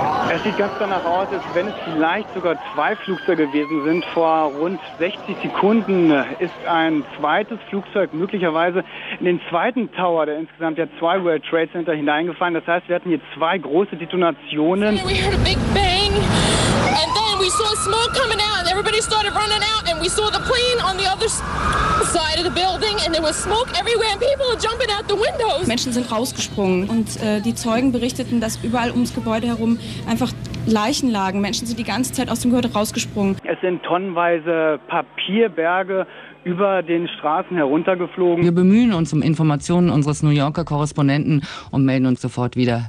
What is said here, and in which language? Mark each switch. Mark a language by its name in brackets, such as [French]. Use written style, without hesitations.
[German] Es sieht ganz danach aus, als wenn es vielleicht sogar zwei Flugzeuge gewesen sind. Vor rund 60 Sekunden ist ein zweites Flugzeug möglicherweise in den zweiten Tower, der insgesamt ja zwei World Trade Center hineingefallen. Das heißt, wir hatten hier zwei große Detonationen. [English] We heard a big bang and then we saw smoke coming out and everybody started running out and we saw the plane on the other side of the building and there was smoke everywhere and people were jumping out the windows. [German] Menschen sind rausgesprungen und die Zeugen berichteten, dass überall ums Gebäude herum einfach Leichen lagen. Menschen sind die ganze Zeit aus dem Gebäude rausgesprungen. Es sind tonnenweise Papierberge über den Straßen heruntergeflogen. Wir bemühen uns um Informationen unseres New Yorker Korrespondenten und melden uns sofort wieder.